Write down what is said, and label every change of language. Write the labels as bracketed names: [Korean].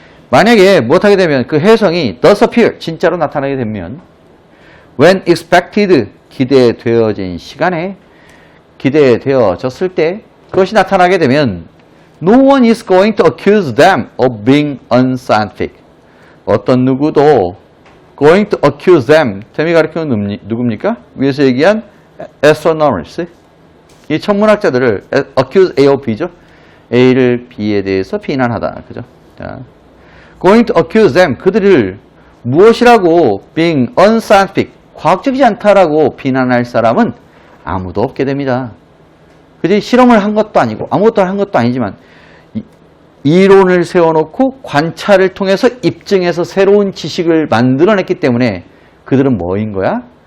[Korean] 만약에 못하게 되면 그 해성이 [English] does appear, [Korean] 진짜로 나타나게 되면 [English] when expected, [Korean] 기대되어진 시간에, 기대되어졌을 때 그것이 나타나게 되면 [English] no one is going to accuse them of being unscientific. [Korean] 어떤 누구도 [English] going to accuse them, [Korean] 템이 가리키는 누굽니까? 위에서 얘기한 astronomers. 이 천문학자들을 [English] accuse A of B [Korean] 죠. A를 B에 대해서 비난하다. 그죠? 자, [English] going to accuse them, [Korean] 그들을 무엇이라고 [English] being unscientific, [Korean] 과학적이지 않다라고 비난할 사람은 아무도 없게 됩니다. 그지? 실험을 한 것도 아니고 아무것도 한 것도 아니지만 이론을 세워놓고 관찰을 통해서 입증해서 새로운 지식을 만들어냈기 때문에 그들은 뭐인 거야?